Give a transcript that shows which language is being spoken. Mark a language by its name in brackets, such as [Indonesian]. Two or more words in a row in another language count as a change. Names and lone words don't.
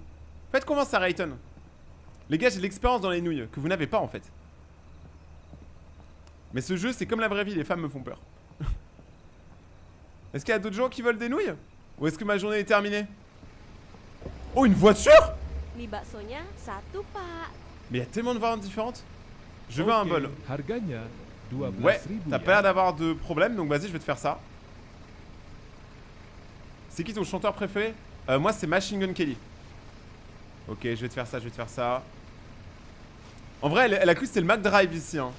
[French] Faites confiance à Rayton. Les gars, j'ai de l'expérience dans les nouilles que vous n'avez pas en fait. Mais ce jeu, c'est comme la vraie vie, les femmes me font peur. Est-ce qu'il y a d'autres gens qui veulent des nouilles? Ou est-ce que ma journée est terminée? Oh, une voiture? [Indonesian] Mie baksonya satu, Pak. [French] Mais il y a tellement de variantes différentes. Je veux un bol. [Indonesian] Harganya 12.000 [French] Ouais, t'as [Indonesian] ya. [French] pas l'air d'avoir de problème, donc vas-y, je vais te faire ça. C'est qui ton chanteur préféré? Moi, c'est Machine Gun Kelly. Ok, je vais te faire ça, En vrai, elle a cru que c'était le Mac Drive ici, hein.